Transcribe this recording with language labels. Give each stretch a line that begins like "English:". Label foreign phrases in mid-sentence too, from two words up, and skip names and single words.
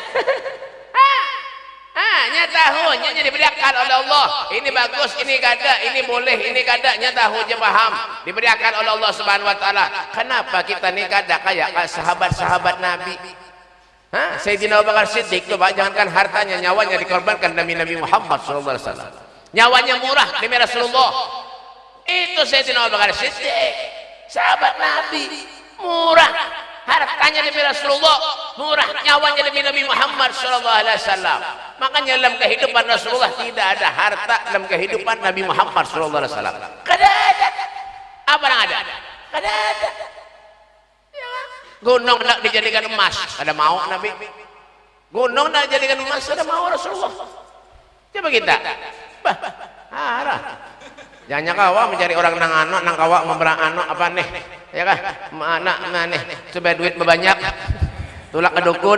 Banjar: Nya tahu, nya diberikan oleh Allah. Ini bagus, ini kada, ini boleh, ini kada, nya tahu je paham. Diberikan oleh Allah
Arabic: سبحانه وتعالى.
Banjar: Kenapa kita ni kada kayak sahabat-sahabat Nabi? Sayyidina Abu Bakar Siddiq tu jangankan hartanya, nyawanya dikorbankan demi Nabi Muhammad
Arabic: صلى الله عليه وسلم.
Banjar: Nyawanya murah demi Rasulullah. Itu Sayyidina Abu Bakar Siddiq, sahabat Nabi, murah hartanya demi Rasulullah, murah nyawanya demi Nabi Muhammad
Arabic: صلى الله عليه وسلم.
Banjar: Makanya dalam kehidupan Rasulullah tidak ada harta dalam kehidupan Nabi Muhammad
Arabic: صلى الله عليه وسلم.
Banjar: Kada ada. Apa yang ada? Kada ada. Ya. Gunung nak dijadikan emas, kada mau Nabi. Gunung nak dijadikan emas, kada mau Rasulullah. Coba kita. Jangan kawa mencari orang nang kawa memperang apa nih ya kan anak nih supaya duit banyak tulak ke dukun.